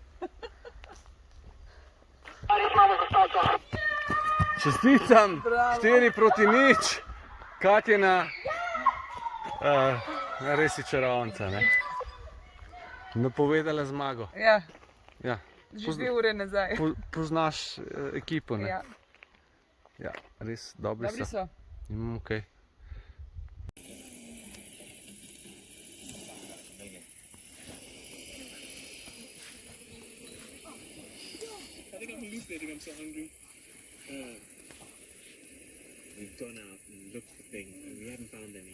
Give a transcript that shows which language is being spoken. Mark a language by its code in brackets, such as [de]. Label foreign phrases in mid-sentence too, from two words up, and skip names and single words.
[sl] Čestitam, 4-0, Katjina, res je čarovnica, ne? Napovedala zmago. Ja, Ja. že 2 ure nazaj. Poznaš ekipo, ne? Ja, Ja, res dobri dobri so. so. Imamo kaj. [en] We've gone out and looked for things and we haven't found any.